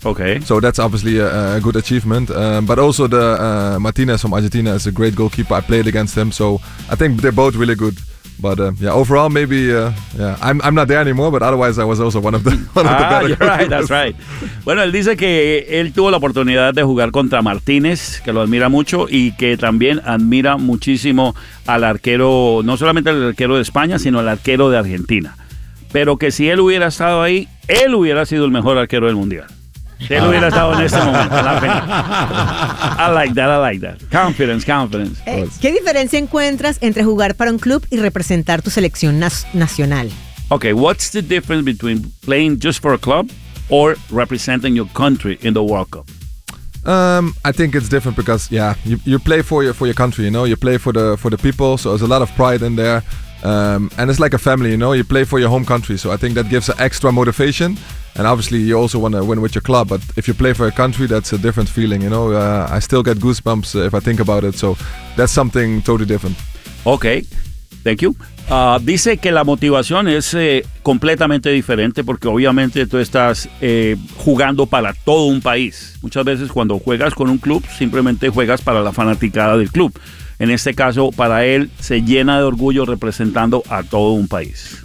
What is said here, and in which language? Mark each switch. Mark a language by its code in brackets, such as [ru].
[en] Okay. So that's obviously a good achievement. But also the Martinez from Argentina is a great goalkeeper. I played against him, so I think they're both really good. But yeah, overall, maybe I'm not there anymore. But otherwise, I was also one of the better goalkeepers. Ah, you're right. That's right. [es] Bueno, él dice que él tuvo la oportunidad de jugar contra Martinez, que lo admira mucho y que también admira muchísimo al arquero, no solamente al arquero de España, sino al arquero de Argentina. Pero que si él hubiera estado ahí, él hubiera sido el mejor arquero del mundial. Él hubiera estado en ese momento. [en] I like that. Confidence. [es] ¿Qué diferencia encuentras entre jugar para un club y representar tu selección nacional? [en] Okay, what's the difference between playing just for a club or representing your country in the World Cup? I think it's different because you play for your country, you know, you play for the people, so there's a lot of pride in there. And it's like a family, you know, you play for your home country. So I think that gives an extra motivation. And obviously you also want to win with your club. But if you play for a country, that's a different feeling, you know. I still get goosebumps if I think about it. So that's something totally different. Okay, thank you. [es] Dice que la motivación es completamente diferente porque obviamente tú estás jugando para todo un país. Muchas veces cuando juegas con un club, simplemente juegas para la fanaticada del club. En este caso, para él, se llena de orgullo representando a todo un país.